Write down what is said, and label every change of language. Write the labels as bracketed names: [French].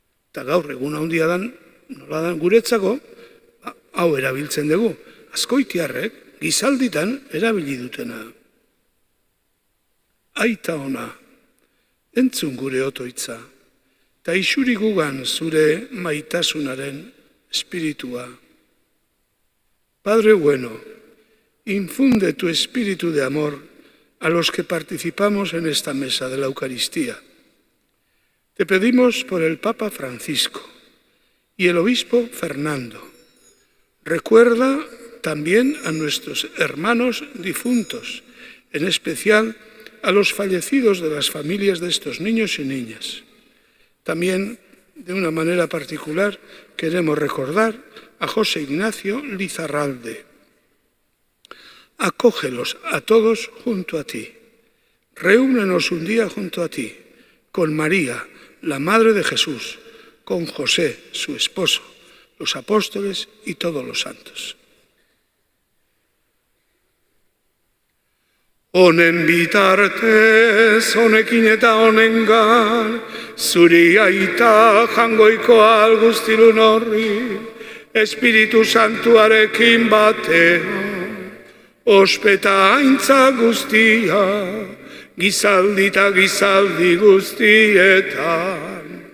[Basque] Eta gaur egun handia dan, nola dan guretzako, hau erabiltzen dugu. Askoitiarrek gizalditan erabili dutena. Aita ona, entzun gure otoitza, eta isuri gugan zure maitasunaren espiritua. [Spanish] Padre bueno, infunde tu espíritu de amor a los que participamos en esta mesa de la Eucaristía. Te pedimos por el Papa Francisco y el Obispo Fernando. Recuerda también a nuestros hermanos difuntos, en especial a los fallecidos de las familias de estos niños y niñas. También, de una manera particular, queremos recordar a José Ignacio Lizarralde. Acógelos a todos junto a ti. Reúnenos un día junto a ti, con María, la Madre de Jesús, con José, su esposo, los apóstoles y todos los santos. [Basque] Honen bitartez, honekin eta honengan, zuri aita jangoikoa guztilun horri, Espiritu Santuarekin batean, ospeta aintza guztia, gizaldi eta gizaldi guztietan.